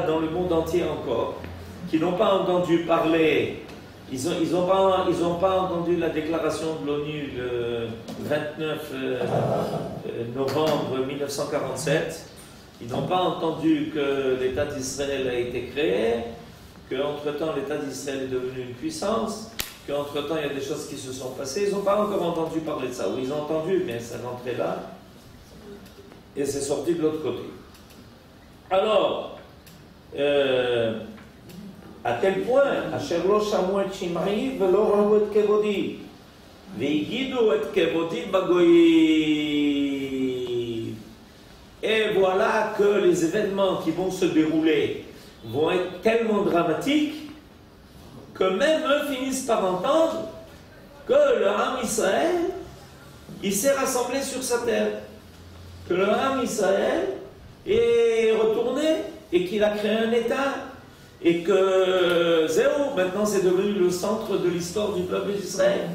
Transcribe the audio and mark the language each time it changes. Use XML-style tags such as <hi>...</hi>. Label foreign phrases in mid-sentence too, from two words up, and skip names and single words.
<fr>dans le monde entier encore, qui n'ont pas entendu parler, ils n'ont pas entendu la déclaration de l'ONU le 29 novembre 1947, ils n'ont pas entendu que l'État d'Israël a été créé, qu'entre-temps l'État d'Israël est devenu une puissance, qu'entre-temps il y a des choses qui se sont passées, ils n'ont pas encore entendu parler de ça, ou ils ont entendu, mais ça rentrait là, et c'est sorti de l'autre côté. Alors, à tel point,</fr> <he>אשר לא שמעו את שמעי ולא ראו את כבודי והגידו את כבודי בגוים.</he> <fr>Et voilà que les événements qui vont se dérouler vont être tellement dramatiques que même eux finissent par entendre que le</fr> <he>עם ישראל,</he> <fr>il s'est rassemblé sur sa terre, que le</fr> <he>עם ישראל</he> <fr>est retourné et qu'il a créé un État, et que Zéro, maintenant c'est devenu le centre de l'histoire du peuple d'Israël.</fr>